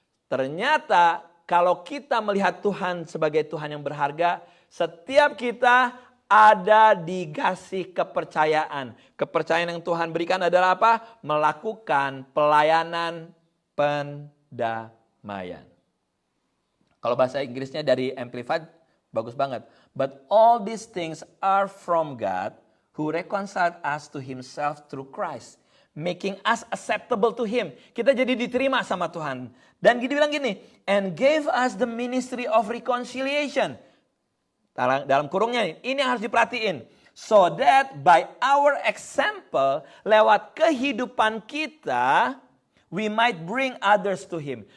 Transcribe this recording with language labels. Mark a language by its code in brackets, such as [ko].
[id] Ternyata kalau kita melihat Tuhan sebagai Tuhan yang berharga, setiap kita ada dikasih kepercayaan. Kepercayaan yang Tuhan berikan adalah apa? Melakukan pelayanan pendamaian. Kalau bahasa Inggrisnya dari Amplified bagus banget. [en] But all these things are from God who reconciled us to Himself through Christ, making us acceptable to Him. [id] Kita jadi diterima sama Tuhan. Dan dia bilang gini, [en] and gave us the ministry of reconciliation. [id] Dalam kurungnya ini yang harus diperhatiin. [en] So that by our example, [id] lewat kehidupan kita, [en] we might bring others to Him.